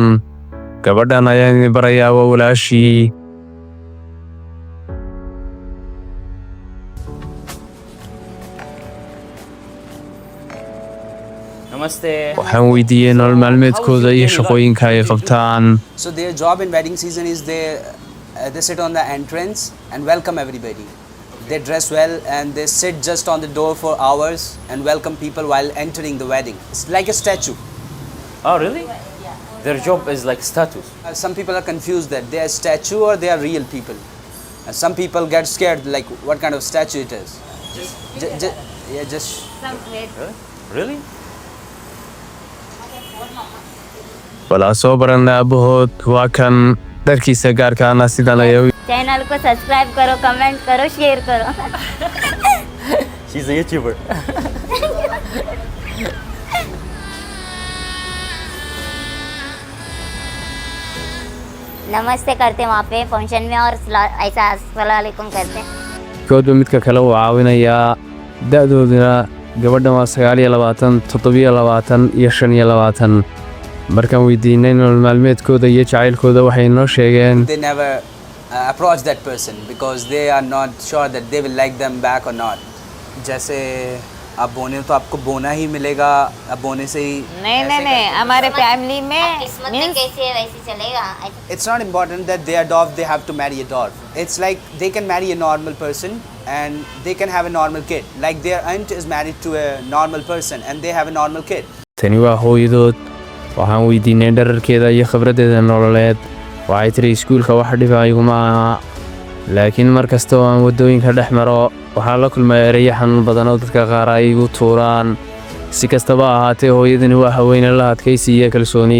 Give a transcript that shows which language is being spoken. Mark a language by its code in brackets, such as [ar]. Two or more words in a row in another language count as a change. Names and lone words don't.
[so] gabadhan ayaan idin barayaa waa walaashii. Namaste. waxaan weydiiyey nolol maalmeedkooda iyo shaqooyinka ay qabtaan. [en] So their job in wedding season is they sit on the entrance and welcome everybody. They dress well and they sit just on the door for hours and welcome people while entering the wedding. It's like a statue. Oh, really? Their job is like status. Some people are confused that they are statue or they are real people. And some people get scared like what kind of statue it is. Just Really? [so] walaa soo baranna aabahood waa kan dharkiisa gaarkaana sidan ayay [hi] चैनल को सब्सक्राइब करो, कमेंट करो, शेयर करो। [en] She's a YouTuber. [hi] नमस्ते करते हैं वहाँ पे फंक्शन में और ऐसा [ar] السلام عليكم [hi] करते हैं। [so] koodba midka kale uu caawinayaa. da'dooduna gabadhan waa 29, 27 iyo 25. markaan weydiinay nolol maalmeedkooda iyo jacaylkooda waxay noo sheegeen [en] they never approach that person because they are not sure that they will like them back or not. [hi] जैसे आप बोने तो आपको बोना ही मिलेगा, आप बोने से ही नहीं हमारे फैमिली में किस्मत में कैसे वैसे चलेगा। [en] It's not important that they are dwarf, they have to marry a dwarf. It's like they can marry a normal person and they can have a normal kid. Like their aunt is married to a normal person and they have a normal kid. [so] tani waa hooyadood. waxaan weydiinay dhararkeeda iyo khibraddeeda nololeed. waxay tiri iskuulka wax dhiba iguma aha, laakiin mar kasta oo aan waddooyinka dhex maro waxaan la kulmay ereyo xanuun badan oo dadka qaar ay igu tuuraan. si kastaba ha ahaatee hooyadani waa haweeney la adkaysi iyo kalsooni.